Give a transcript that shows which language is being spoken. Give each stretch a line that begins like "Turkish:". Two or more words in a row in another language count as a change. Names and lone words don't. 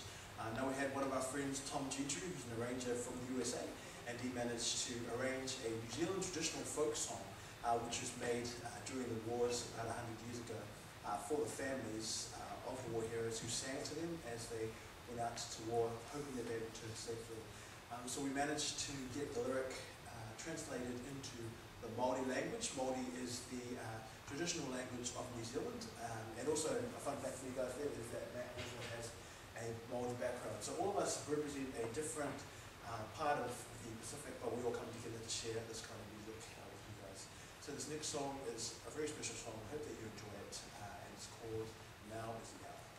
English: Now we had one of our friends, Tom Gentry, who's an arranger from the USA, and he managed to arrange a New Zealand traditional folk song, which was made during the wars about 100 years ago for the families of war heroes who sang to them as they went out to war, hoping that they would return safely. So we managed to get the lyric translated into the Māori language. Māori is the traditional language of New Zealand, and also a fun fact for you guys there is that Matt also has a Māori background. So all of us represent a different part of the Pacific, but we all come together to share this kind of music with you guys. So this next song is a very special song. I hope that you enjoy it, and it's called Now Is the Hour.